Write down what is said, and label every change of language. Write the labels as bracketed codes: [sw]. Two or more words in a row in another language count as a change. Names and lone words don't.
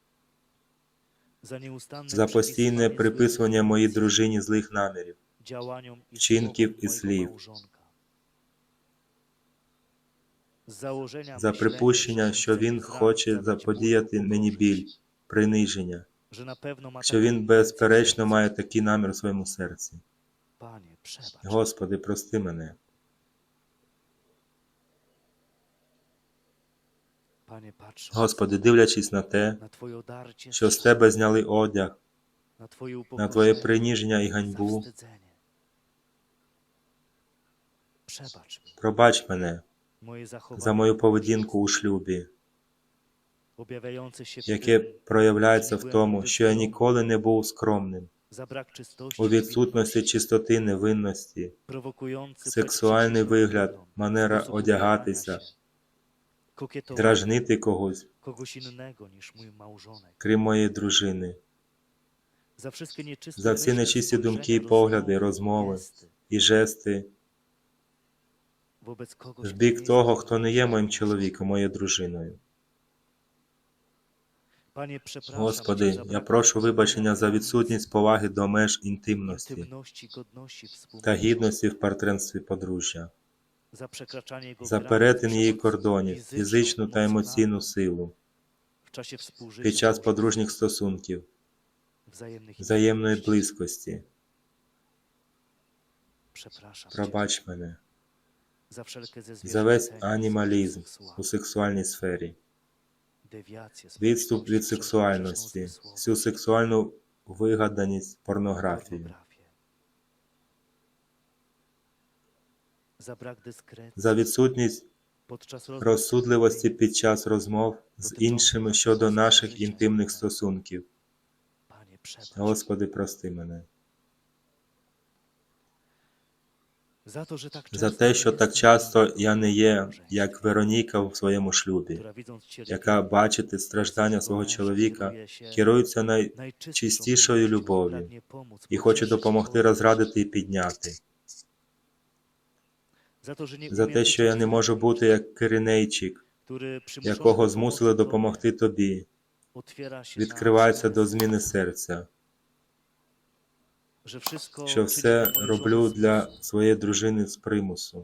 [uk] за постійне приписування моїй дружині злих намірів, вчинків і слів, за припущення, що він хоче заподіяти мені біль, приниження, що він безперечно має такий намір у своєму серці. [pl] przebacz. [uk] Господи, прости мене. [pl] Panie, patrząc [uk] Господи, дивлячись на те, [pl] na Twoje odarcie [uk] що з [pl] szat, [uk] Тебе зняли одяг, [pl] na Twoje [uk] на Твоє [pl] upokorzenie, [uk] приніження і ганьбу, [pl] zawstydzenie. Przebacz mi [uk] пробач мене [pl] moje [uk] за [pl] zachowanie, [uk] мою поведінку у шлюбі, [pl] objawiające się w [uk] яке [pl] tym, [uk] проявляється в тому, що я ніколи не був скромним, [pl] za brak czystości, [uk] у відсутності [pl] niewinności, [uk] чистоти, невинності, [pl] prowokujący [uk] сексуальний [pl] płeć [uk] вигляд, [pl] wygląd, [uk] манера [pl] sposób [uk] одягатися, [pl] ubierania się, kokietowanie [uk] дражнити когось, [pl] kogoś innego niż mój małżonek. [uk] крім моєї дружини, [pl] Za wszystkie nieczyste [uk] за всі [pl] myśli, [uk] нечисті думки, [pl] spojrzenia, [uk] погляди, [pl] rozmowy, [uk] розмови [pl] gesty [uk] і жести [pl] wobec kogoś, [uk] в [pl] kto nie [uk] бік [pl] jest [uk] того, [pl] moim [uk] хто не є моїм [pl] małżonkiem. [uk] чоловіком, моєю дружиною. [pl] Panie, przepraszam Cię [uk] Господи, [pl] za [uk] я [pl] brak [uk] прошу [pl] poszanowania [uk] вибачення за [pl] granic, [uk] відсутність поваги до меж інтимності [pl] intymności, godności [uk] та [pl] współmałżonka, [uk] гідності в партнерстві подружжя, [pl] za przekraczanie jego [uk] за [pl] granic, [uk] перетин її [pl] przemoc [uk] кордонів, [pl] fizyczną, [uk] фізичну та емоційну [pl] emocjonalną [uk] силу [pl] w czasie współżycia [uk] під час [pl] małżeńskiego, [uk] подружніх стосунків, [pl] wzajemnych [uk] взаємної [pl] intymności. [uk] близькості. [pl] Przepraszam Cię [uk] Пробач мене [pl] za wszelkie [uk] за весь [pl] zezwierzęcenie, [uk] анімалізм [pl] seksualne, [uk] у сексуальній сфері, [pl] dewiacje, [uk] відступ від [pl] sprzeczność, [uk] сексуальності, [pl] zmysłowość, [uk] всю сексуальну вигаданість, порнографію, [pl] pornografię, za brak dyskrecji [uk] за відсутність [pl] podczas [uk] розсудливості [pl] rozmów [uk] під час розмов з іншими щодо наших інтимних стосунків. [pl] Panie, przebacz [uk] Господи, прости мене [pl] za to, że tak [uk] за [pl] często [uk] те, що [pl] nie [uk] так [pl] jestem [uk] часто [pl] Weroніką [uk] я не [pl] w [uk] є, [pl] małżeństwie, [uk] як Вероніка в своєму шлюбі, [pl] która widząc cierpienie, [uk] яка бачить страждання свого чоловіка, керується найчистішою любов'ю і хоче допомогти розрадити і підняти. За те, що я не можу бути як Киринейчик, якого змусили допомогти тобі, відкриваюся до зміни серця, що все роблю для своєї дружини з примусу.